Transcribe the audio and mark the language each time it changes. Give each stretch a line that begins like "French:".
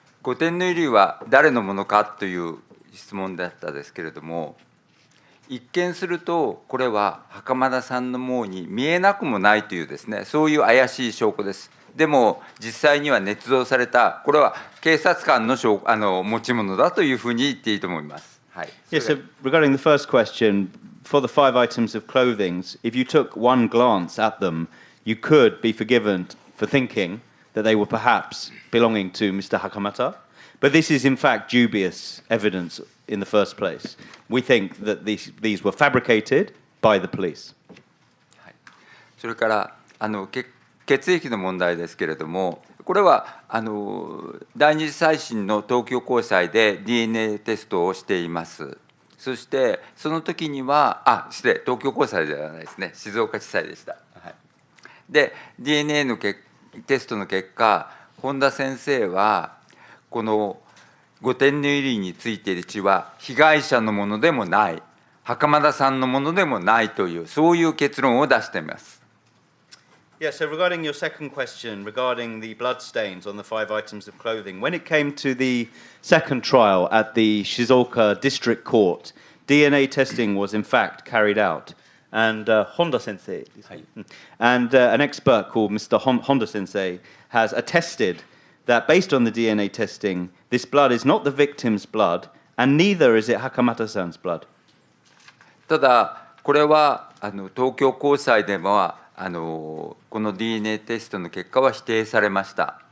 Japanese: 5点の衣類は誰のものかという質問だったですけれども、一見するとこれは袴田さんのものに見えなくもないというですね、そういう怪しい証拠です。でも実際には捏造された、これは警察官の持ち物だというふうに言っていいと思います。はい。
English: Yes, so regarding the first question, for the 5 items of clothing, if you took one glance at them, you could be forgiven for thinking that they were perhaps belonging to Mr. Hakamata. But this is in fact dubious evidence in the first place. We think that these were fabricated by the police.
Japanese: それから血液の問題ですけれども、これは第二次再審の東京高裁で DNA テストをしています。そしてその時には失礼、東京高裁ではないですね、静岡地裁でした。はい、で DNA のテストの結果、本田先生はこの5点の衣類についている血は被害者のものでもない、袴田さんのものでもないという、そういう結論を出しています。
English: Yeah, so regarding your second question, regarding the blood stains on the 5 items of clothing, when it came to the second trial at the Shizuoka District Court, DNA testing was in fact carried out. And Honda Sensei, and an expert called Mr. Honda Sensei has attested that based on the DNA testing, this blood is not the victim's blood, and neither is it Hakamata-san's blood.
Japanese: ただ、これは東京高裁ではこの DNA テストの結果は否定されました。